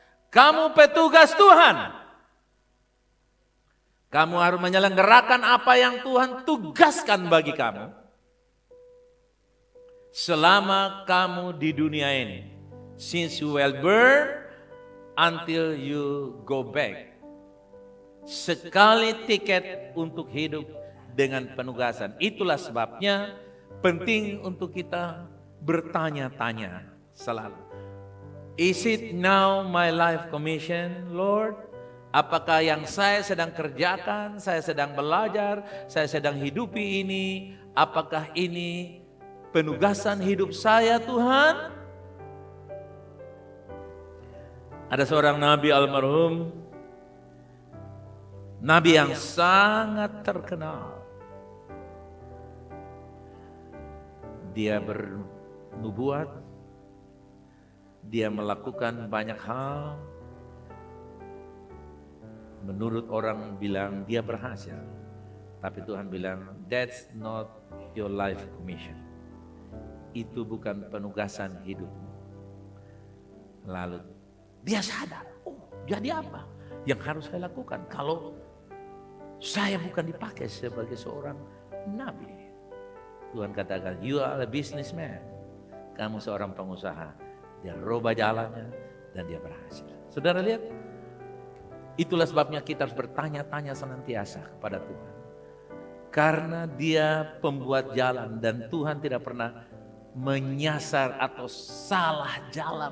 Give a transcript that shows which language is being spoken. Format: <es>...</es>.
<id>Kamu petugas Tuhan. Kamu harus menyelenggarakan apa yang Tuhan tugaskan bagi kamu selama kamu di dunia ini.</id> <en>Since you were born until you go back.</en> <id>Sekali tiket untuk hidup dengan penugasan. Itulah sebabnya penting untuk kita bertanya-tanya selalu.</id> <en>Is it now my life commission, Lord?</en> <id>Apakah yang saya sedang kerjakan, saya sedang belajar, saya sedang hidupi ini, apakah ini penugasan hidup saya, Tuhan? Ada seorang nabi almarhum, nabi yang sangat terkenal. Dia bernubuat, dia melakukan banyak hal. Menurut orang bilang dia berhasil. Tapi Tuhan bilang,</id> <en>that's not your life commission.</en> <id>Itu bukan penugasan hidupmu. Lalu dia sadar, oh jadi apa yang harus saya lakukan kalau saya bukan dipakai sebagai seorang nabi. Tuhan katakan,</id> <en>you are a businessman.</en> <id>Kamu seorang pengusaha. Dia rubah jalannya dan dia berhasil. Saudara lihat, itulah sebabnya kita harus bertanya-tanya senantiasa kepada Tuhan. Karena dia pembuat jalan dan Tuhan tidak pernah menyasar atau salah jalan.</id>